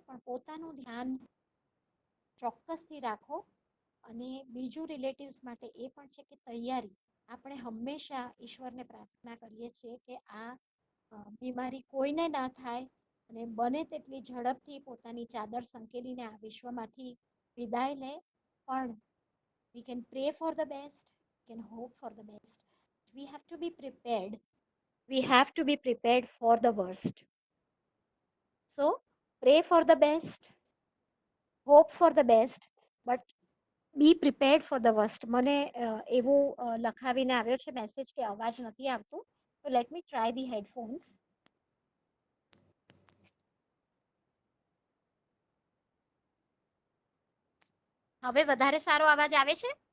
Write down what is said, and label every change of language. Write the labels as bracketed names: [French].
[Gujarati] પણ પોતાનું ધ્યાન ચોક્કસથી રાખો. અને બીજું રિલેટિવ્સ માટે એ પણ છે કે તૈયારી, આપણે હંમેશા ઈશ્વરને પ્રાર્થના કરીએ છીએ કે આ બીમારી કોઈને ના થાય અને બને તેટલી ઝડપથી પોતાની ચાદર સંકેલીને આ વિશ્વમાંથી વિદાય લે. પણ [English] we can pray for the best, we can hope for the best. We have to be prepared. We have to be prepared for the worst. So, pray for the best, hope for the best, but be prepared for the worst. [Gujarati] મને એવું લખાવીને આવ્યો છે message કે અવાજ નથી આવતો, તો [English] Let me try the headphones. [Gujarati] હવે વધારે સારો અવાજ આવે છે?